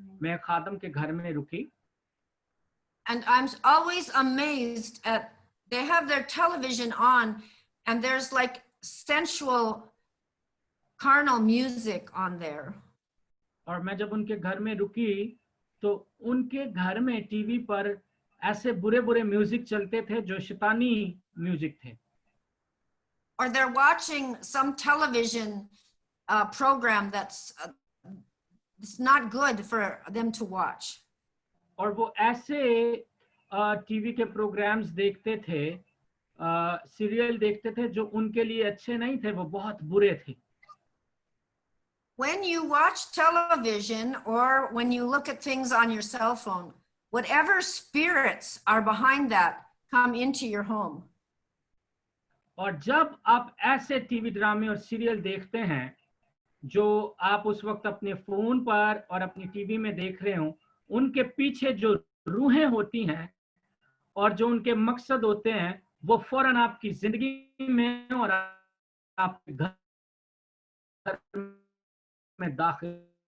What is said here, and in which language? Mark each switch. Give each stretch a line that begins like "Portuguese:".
Hindi: मैं खादम के घर में रुकी,
English: and I'm always amazed at, they have their television on and there's like sensual carnal music on there.
Hindi: और मैं जब उनके घर में रुकी तो उनके घर में टीवी पर ऐसे बुरे बुरे म्यूजिक चलते थे जो शैतानी म्यूजिक थे।
English: Or they're watching some television program that's it's not good for them to watch.
Hindi: और वो ऐसे टीवी के प्रोग्राम्स देखते थे, सीरियल देखते थे जो उनके लिए अच्छे नहीं थे, वो बहुत बुरे थे।
English: When you watch television or when you look at things on your cell phone, whatever spirits are behind that come into your home.
Hindi: और जब आप ऐसे टीवी ड्रामे और सीरियल देखते हैं जो आप उस वक्त अपने फोन पर और अपनी टीवी में देख रहे हो, उनके पीछे जो रूहें होती हैं और जो उनके मकसद होते हैं, वो फौरन आपकी जिंदगी में और आपके घर में दाखिल।